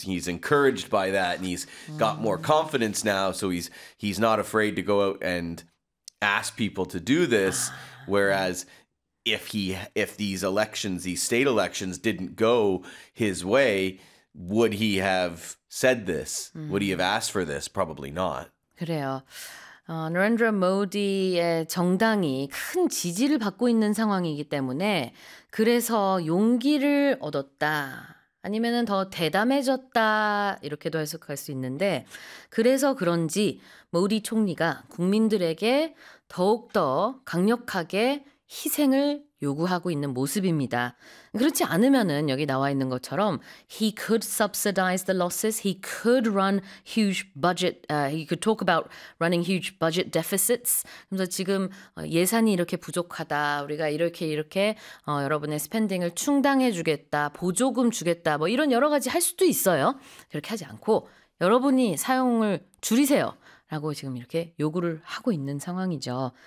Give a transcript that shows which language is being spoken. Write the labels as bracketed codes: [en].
[en] He's encouraged by that, and he's got more confidence now. So he's not afraid to go out and ask people to do this. Whereas if these elections, these state elections, didn't go his way, would he have said this? Would he have asked for this? Probably not. [ko] 그래요. Narendra Modi의 정당이 큰 지지를 받고 있는 상황이기 때문에 그래서 용기를 얻었다 아니면은 더 대담해졌다 이렇게도 해석할 수 있는데 그래서 그런지 모디 총리가 국민들에게 더욱더 강력하게 희생을 요구하고 있는 모습입니다. 그렇지 않으면은 여기 나와 있는 것처럼 [en] he could subsidize the losses, he could run huge budget, he could talk about running huge budget deficits. [ko] 그래서 지금 예산이 이렇게 부족하다, 우리가 이렇게 이렇게 여러분의 스펜딩을 충당해 주겠다, 보조금 주겠다, 뭐 이런 여러 가지 할 수도 있어요. 그렇게 하지 않고 여러분이 사용을 줄이세요. 라고 지금 이렇게 요구를 하고 있는 상황이죠.